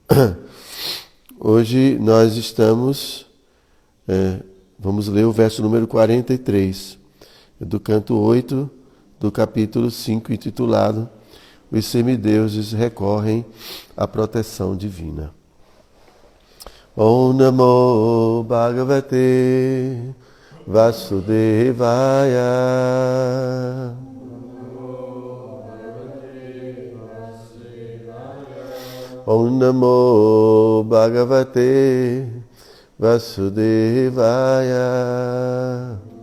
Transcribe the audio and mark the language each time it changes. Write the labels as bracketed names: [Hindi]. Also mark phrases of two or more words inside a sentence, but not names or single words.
[Portuguese] Hoje nós estamos, vamos ler o verso número 43, do canto 8, do capítulo 5, intitulado Os semideuses recorrem à proteção divina. [Sanskrit] ॐ नमो भगवते वासुदेवाय. ॐ नमो भगवते वासुदेवाय.